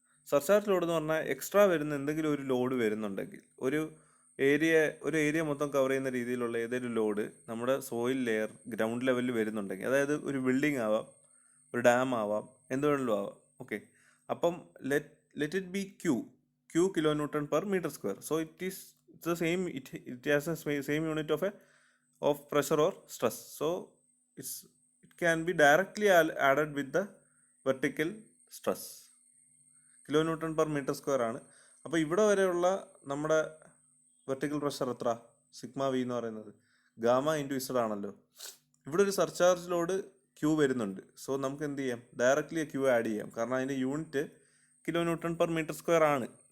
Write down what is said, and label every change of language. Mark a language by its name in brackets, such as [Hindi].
[Malayalam] Surcharge load എന്ന് പറഞ്ഞാൽ extra വരുന്ന എന്തെങ്കിലും ഒരു ലോഡ് വരുന്നുണ്ടെങ്കിൽ, ഒരു ഏരിയ മൊത്തം കവർ ചെയ്യുന്ന രീതിയിലുള്ള ഏതൊരു ലോഡ് നമ്മുടെ സോയിൽ ലെയർ ഗ്രൗണ്ട് ലെവലിൽ വരുന്നുണ്ടെങ്കിൽ, അതായത് ഒരു ബിൽഡിംഗ് ആവാം, ഒരു ഡാം ആവാം, എന്ത് വേണമെങ്കിലും ആവാം. [English] Okay, അപ്പം let it be Q kilo newton per metre square. So it the same, it has a same unit of pressure or stress. So it can be directly added with the vertical stress. [Malayalam] Kilo newton per metre square ആണ്. അപ്പോൾ ഇവിടെ വരെയുള്ള നമ്മുടെ vertical pressure എത്ര? Sigma V എന്ന് പറയുന്നത് gamma into Z ആണല്ലോ. ഇവിടെ ഒരു സർചാർജ് ലോഡ് ക്യൂ വരുന്നുണ്ട്. സോ നമുക്ക് എന്ത് ചെയ്യാം? ഡയറക്റ്റ്ലി ക്യൂ ആഡ് ചെയ്യാം, കാരണം അതിൻ്റെ unit kilo newton per metre square ആണ്.